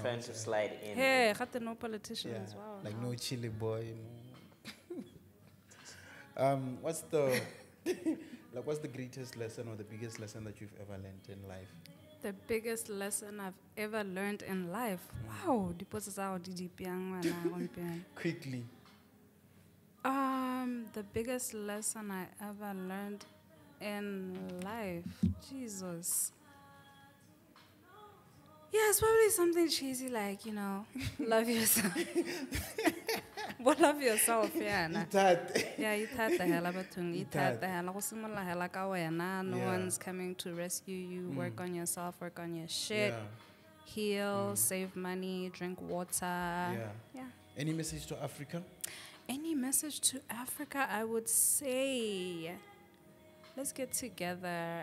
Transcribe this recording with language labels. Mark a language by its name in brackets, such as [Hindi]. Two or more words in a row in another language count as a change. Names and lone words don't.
[English] trying to slide in? Hey, got no politician yeah. as well. Like no chili boy. No. What's the what's the greatest lesson or the biggest lesson that you've ever learned in life? The biggest lesson I've ever learned in life. [Tswana] Wow, dipotso tsa go di deep yang wena gompieno. [English] Quickly. The biggest lesson I ever learned in life. Jesus. Yeah, it's probably something cheesy like, love yourself. But love yourself, yeah. Nah. Yeah, [Tswana] ithatha hela bathong, ithatha hela go simolla hela ka wena. [English] No Yeah. one's coming to rescue you. Work on yourself, work on your shit. Yeah. Heal, save money, drink water. Yeah. Any message to Africa? Any message to Africa? I would say, let's get together.